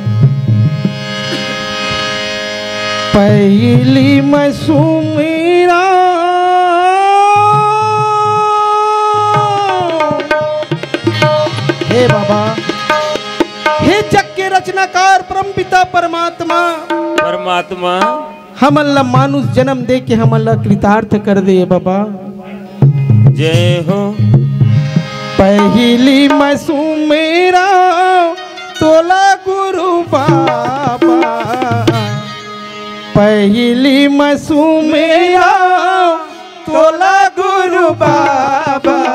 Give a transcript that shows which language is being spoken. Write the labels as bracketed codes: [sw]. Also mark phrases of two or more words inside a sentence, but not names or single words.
[hne] पहली मैं सुमीरा हे बाबा हे जग के रचनाकार परम पिता परमात्मा परमात्मा हमन ला मानुष जन्म दे के हमन ला कृतार्थ कर दे बाबा। जय हो। पहली मैं सुमेरा तोला गुरु बाबा। पहली मैं सुमेरा तोला गुरु बाबा।